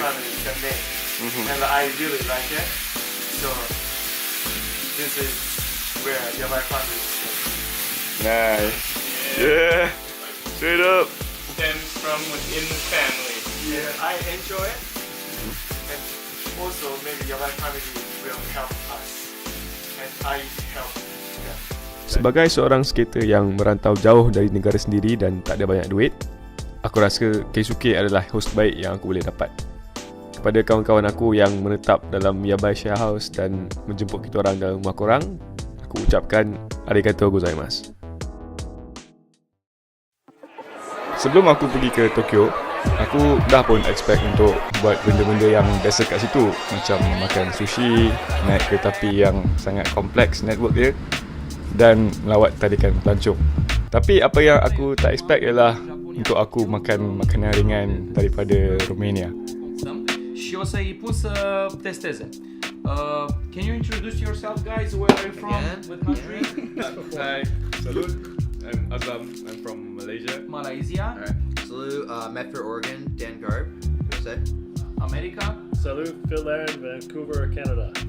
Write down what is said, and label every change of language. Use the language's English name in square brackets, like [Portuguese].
[English] family is the name, and I really like it. So this is where Yabai family is from. Nice. Yeah. Straight up. Stems from within the family. Yeah, I enjoy it, and also maybe Yabai family will help us, and I help them. [Malay] Sebagai seorang skater yang merantau jauh dari negara sendiri dan tak ada banyak duit, aku rasa Keisuke adalah host baik yang aku boleh dapat. Kepada kawan-kawan aku yang menetap dalam Yabai share house dan menjemput kita orang dalam rumah korang, aku ucapkan [Japanese] arigatou gozaimasu. [Malay] Sebelum aku pergi ke Tokyo, aku dah pun expect untuk buat benda-benda yang biasa kat situ, macam makan sushi, naik kereta api yang sangat kompleks network dia, dan melawat talikan pelancong. Tapi apa yang aku tak expect ialah untuk aku makan makanan ringan daripada Romania. [Romanian] Și o să-i pun să testeze. [English] Can you introduce yourself, guys? Where are you from? What country? Hi, salut. I'm Azam. I'm from Malaysia. Malaysia. Alright. Salute, Medford, Oregon, Dan Garb. What did I say? America. Salut, Finland, Vancouver, Canada.